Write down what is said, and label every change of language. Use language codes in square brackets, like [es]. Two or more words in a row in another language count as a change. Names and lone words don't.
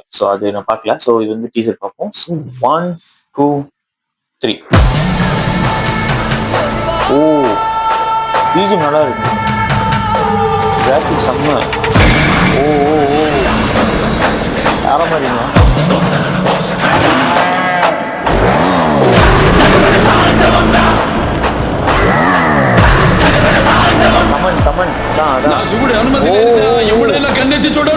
[ta] ஸோ அது நான் பார்க்கல. ஸோ இது வந்து டீசர் பார்ப்போம். ஸோ 1 2 3. ஓ, பிஜிஎம் நல்லா இருக்கு. கிராஃபிக் செம்ம. ஓ ஓ ஓ, யார மாதிரிங்க? [te] కమన్ నా చూపుడు అనుమతి లేదా ఎవడైనా కన్నెత్తి చూడడు.